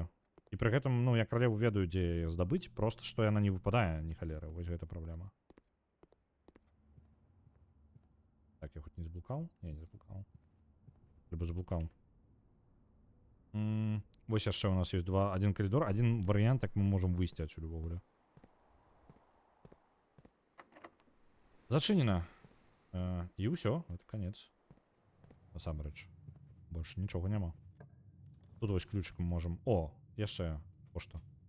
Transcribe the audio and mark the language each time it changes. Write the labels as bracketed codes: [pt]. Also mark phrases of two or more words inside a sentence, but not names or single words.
[be] І пры гэтым, ну, я каралеву ведаю, дзе яе здабыць, просто што яна не выпадае, ні халеры. Вось гэта праблема. Так, я хоць не заблукаў? Не заблукаў. Либо заблукаў. Вось яшчэ у нас ёсць один коридор, один варыянт, як мы можам выйсці адсюль увогуле. Зачынена. І ўсё, гэта канец. Насамрэч. Больше нічога няма. Тут вось ключыкам можам... Яшчэ пошта.